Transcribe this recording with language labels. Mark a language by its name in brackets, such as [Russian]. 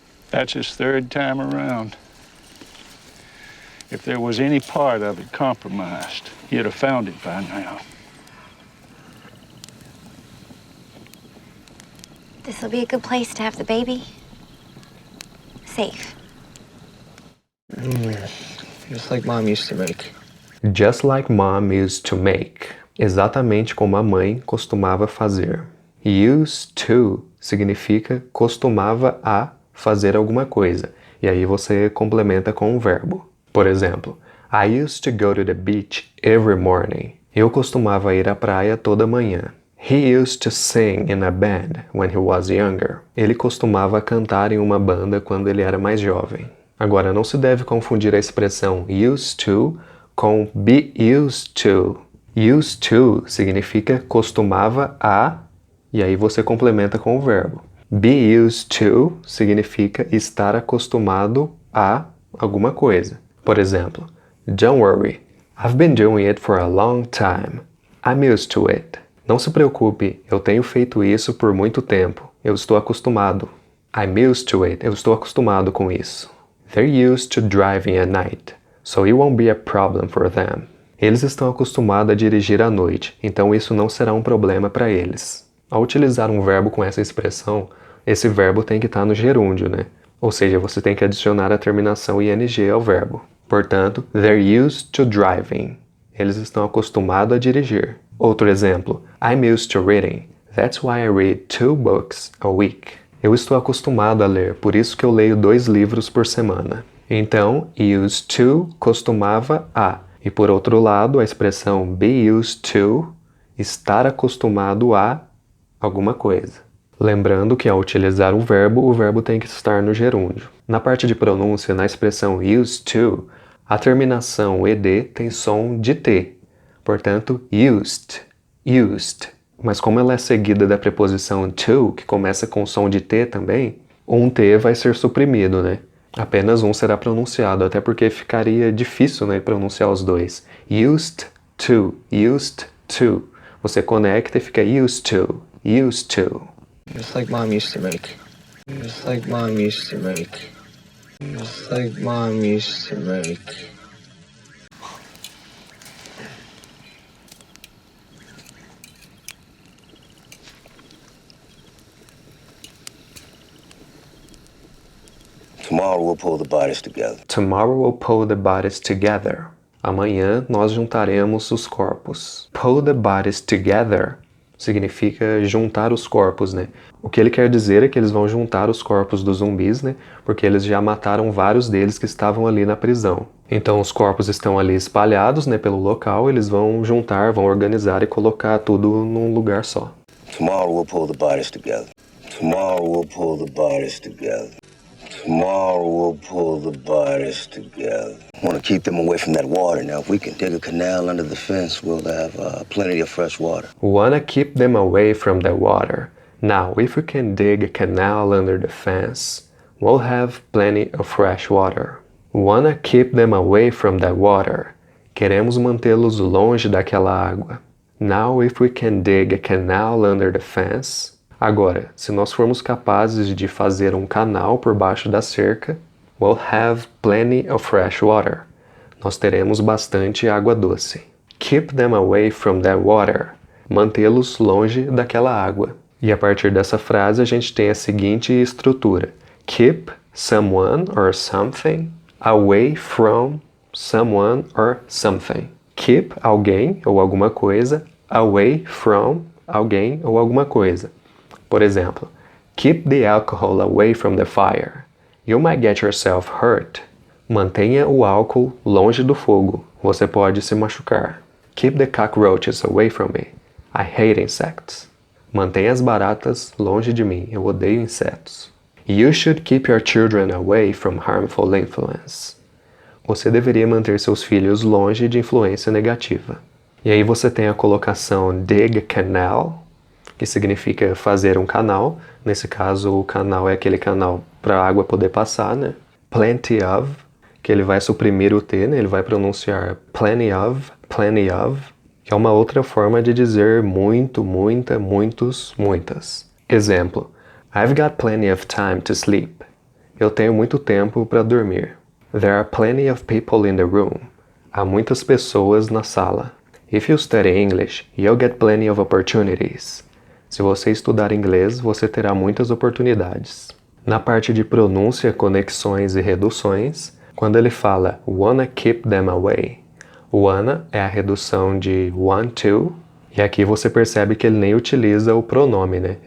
[English] That's his third time around. If there was any part of it compromised, he'd have found it by now. This'll be a good place to have the baby. Safe. Just like Mom used to make. Just like mom used to make. [Portuguese] Exatamente como a mãe costumava fazer. Used to significa costumava a fazer alguma coisa. E aí você complementa com um verbo. Por exemplo, [English] I used to go to the beach every morning. [Portuguese] Eu costumava ir à praia toda manhã. [English] He used to sing in a band when he was younger. [Portuguese] Ele costumava cantar em uma banda quando ele era mais jovem. Agora, não se deve confundir a expressão used to com be used to. Used to significa costumava a, e aí você complementa com o verbo. Be used to significa estar acostumado a alguma coisa. Por exemplo, [English] don't worry, I've been doing it for a long time. I'm used to it. [Portuguese] Não se preocupe, eu tenho feito isso por muito tempo. Eu estou acostumado. [English] I'm used to it. [Portuguese] Eu estou acostumado com isso. [English] They're used to driving at night, so it won't be a problem for them. [Portuguese] Eles estão acostumados a dirigir à noite, então isso não será um problema para eles. Ao utilizar um verbo com essa expressão, esse verbo tem que estar no gerúndio, né? Ou seja, você tem que adicionar a terminação ing ao verbo. Portanto, [English] they're used to driving. [Portuguese] Eles estão acostumados a dirigir. Outro exemplo, [English] I'm used to reading. That's why I read 2 books a week. [Portuguese] Eu estou acostumado a ler, por isso que eu leio 2 livros por semana. Então, used to costumava a. E por outro lado, a expressão be used to, estar acostumado a alguma coisa. Lembrando que ao utilizar o verbo tem que estar no gerúndio. Na parte de pronúncia, na expressão used to, a terminação ed tem som de t. Portanto, used, used. Mas como ela é seguida da preposição to, que começa com som de t também, um t vai ser suprimido, né? Apenas um será pronunciado, até porque ficaria difícil, né, pronunciar os dois. [English] Used to, used to. [Portuguese] Você conecta e fica [English] used to, used to. Just like Mom used to make. Just like Mom used to make. Just like Mom used to make. Tomorrow we'll pull the bodies together. Tomorrow we'll pull the bodies together. [Portuguese] Amanhã nós juntaremos os corpos. [English] Pull the bodies together [Portuguese] significa juntar os corpos, né? O que ele quer dizer é que eles vão juntar os corpos dos zumbis, né? Porque eles já mataram vários deles que estavam ali na prisão. Então os corpos estão ali espalhados, né, pelo local, eles vão juntar, vão organizar e colocar tudo num lugar só. [English] Tomorrow we'll pull the bodies together. Tomorrow we'll pull the bodies together. Tomorrow we'll pull the bodies together. I want to keep them away from that water. Now, if we can dig a canal under the fence, we'll have plenty of fresh water. Wanna keep them away from the water. Now, if we can dig a canal under the fence, we'll have plenty of fresh water. Wanna keep them away from that water. [Portuguese] Queremos mantê-los longe daquela água. [English] Now, if we can dig a canal under the fence. [Portuguese] Agora, se nós formos capazes de fazer um canal por baixo da cerca, [English] we'll have plenty of fresh water. [Portuguese] Nós teremos bastante água doce. [English] Keep them away from that water. [Portuguese] Mantê-los longe daquela água. E a partir dessa frase a gente tem a seguinte estrutura. [English] Keep someone or something away from someone or something. [Portuguese] Keep alguém ou alguma coisa away from alguém ou alguma coisa. Por exemplo, [English] keep the alcohol away from the fire. You might get yourself hurt. [Portuguese] Mantenha o álcool longe do fogo. Você pode se machucar. [English] Keep the cockroaches away from me. I hate insects. [Portuguese] Mantenha as baratas longe de mim. Eu odeio insetos. [English] You should keep your children away from harmful influence. [Portuguese] Você deveria manter seus filhos longe de influência negativa. E aí você tem a colocação dig a canal, que significa fazer um canal. Nesse caso, o canal é aquele canal para a água poder passar, né? Plenty of, que ele vai suprimir o T, né? Ele vai pronunciar plenty of, que é uma outra forma de dizer muito, muita, muitos, muitas. Exemplo, [English] I've got plenty of time to sleep. [Portuguese] Eu tenho muito tempo para dormir. [English] There are plenty of people in the room. [Portuguese] Há muitas pessoas na sala. [English] If you study English, you'll get plenty of opportunities. [Portuguese] Se você estudar inglês, você terá muitas oportunidades. Na parte de pronúncia, conexões e reduções, quando ele fala [English] wanna keep them away, [Portuguese] wanna é a redução de want to, e aqui você percebe que ele nem utiliza o pronome, né?